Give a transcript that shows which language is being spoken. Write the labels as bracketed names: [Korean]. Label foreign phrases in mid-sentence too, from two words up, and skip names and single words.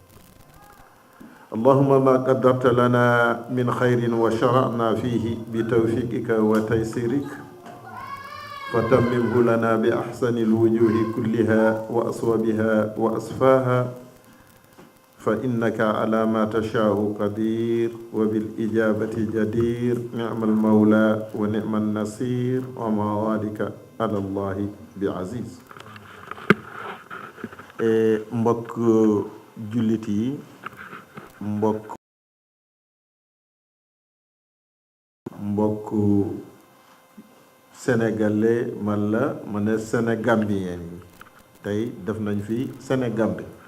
[Arabic] اللهم ما قدرت لنا من خير وشرعنا فيه بتوفيقك وتيسيرك فتممه لنا بأحسن الوجوه كلها وأصوبها وأصفاها فإنك على ما تشاء قدير وبالإجابة جدير نعم المولى ونعم النصير وما ذلك على الله بعزيز. [Wolof] mbokk jullit yi mbokk sénégalais man ne sénégambien yi tey def nañ fi Sénégambie.